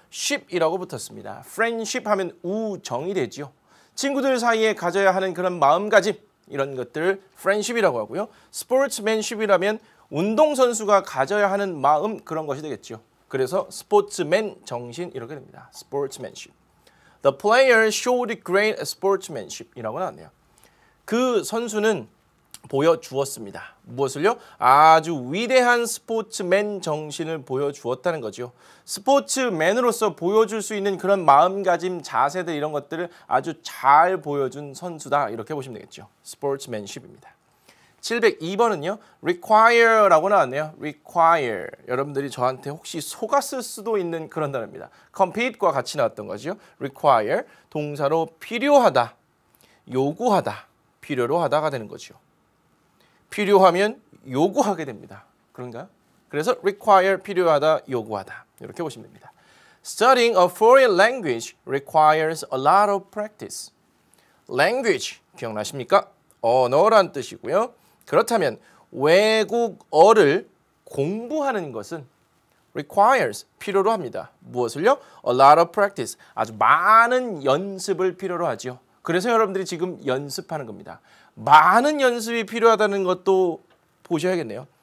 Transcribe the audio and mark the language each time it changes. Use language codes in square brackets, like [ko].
[ko] ship이라고 붙었습니다. friendship 하면 우정이 되죠. 친구들 사이에 가져야 하는 그런 마음가짐, 이런 것들을 friendship이라고 하고요. sportsmanship이라면 운동선수가 가져야 하는 마음, 그런 것이 되겠죠. 그래서 스포츠맨 정신 이렇게 됩니다. [en] sportsmanship. The player showed great sportsmanship [ko] 이라고 나왔네요. 그 선수는 보여주었습니다. 무엇을요? 아주 위대한 스포츠맨 정신을 보여주었다는 거죠. 스포츠맨으로서 보여줄 수 있는 그런 마음가짐, 자세들 이런 것들을 아주 잘 보여준 선수다. 이렇게 보시면 되겠죠. 스포츠맨십입니다. 702번은요. require라고 나왔네요. [en] require. [ko] 여러분들이 저한테 혹시 속았을 수도 있는 그런 단어입니다. compete과 같이 나왔던 거죠. [en] require. [ko] 동사로 필요하다, 요구하다, 필요로 하다가 되는 거죠. 필요하면 요구하게 됩니다. 그런가요? 그래서 require, 필요하다, 요구하다. 이렇게 보시면 됩니다. [en] Studying a foreign language requires a lot of practice. [ko] language, 기억나십니까? 언어란 뜻이고요. 그렇다면 외국어를 공부하는 것은 requires, 필요로 합니다. 무엇을요? [en] A lot of practice, [ko] 아주 많은 연습을 필요로 하죠. 그래서 여러분들이 지금 연습하는 겁니다. 많은 연습이 필요하다는 것도 보셔야겠네요.